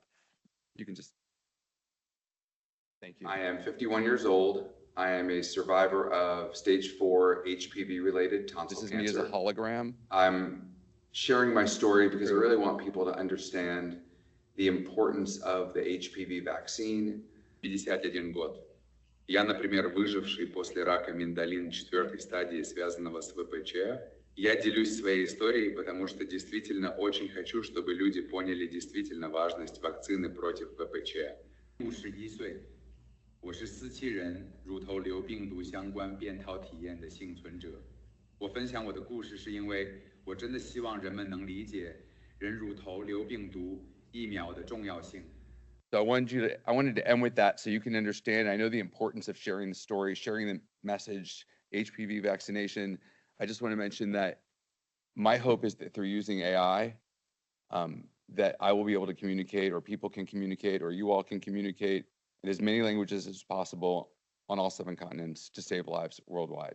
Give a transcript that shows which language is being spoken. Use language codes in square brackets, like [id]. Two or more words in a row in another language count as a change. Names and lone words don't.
[en] You can just, thank you. I am 51 years old. I am a survivor of stage 4 HPV-related tonsil cancer. This is me as a hologram. I'm sharing my story because I really want people to understand the importance of the HPV vaccine. [ru] 51 год. Я, например, выживший после рака миндалин 4-й стадии, связанного с ВПЧ, Я делюсь своей историей, потому что действительно очень хочу, чтобы люди поняли действительно важность вакцины против ВПЧ. [zh] 51 岁，我是四期人乳头瘤病毒相关便套体验的幸存者。我分享我的故事，是因为我真的希望人们能理解人乳头瘤病毒疫苗的重要性。 [en] So I wanted to end with that so you can understand. I know the importance of sharing the story, sharing the message, HPV vaccination. I just want to mention that my hope is that through using AI, that I will be able to communicate, or people can communicate, or you all can communicate in as many languages as possible on all 7 continents to save lives worldwide.